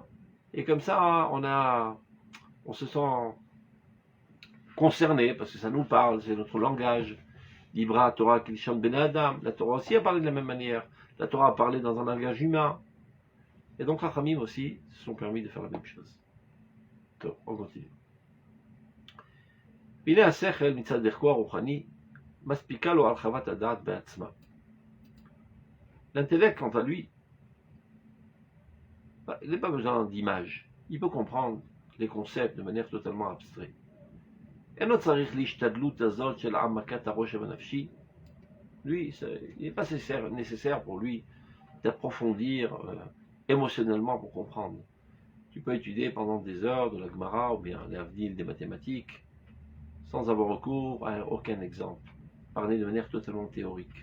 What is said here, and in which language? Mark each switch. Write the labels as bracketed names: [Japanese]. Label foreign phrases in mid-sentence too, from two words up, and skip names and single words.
[French] Et comme ça, on se sent concerné, parce que ça nous parle, c'est notre langage. [Hebrew] דיברה תורה כלשון בני אדם. [French] La Torah aussi a parlé de la même manière. La Torah a parlé dans un langage humain. Et donc, Chachamim aussi se sont permis de faire la même chose. Donc, on continue. [Hebrew] הנה השכל מצד ערכו הרוחני מספיקה לו הרחבת הדעת בעצמה. [French] L'intellect, quant à lui, il n'a pas besoin d'images. Il peut comprendre les concepts de manière totalement abstraite. [Hebrew] אינו צריך להשתדלות הזאת של העמקת הרושם הנפשי. [French] Lui, il n'est pas nécessaire pour lui d'approfondir émotionnellement pour comprendre. Tu peux étudier pendant des heures de la Gemara ou bien l'avenir des mathématiques sans avoir recours à aucun exemple, parler de manière totalement théorique.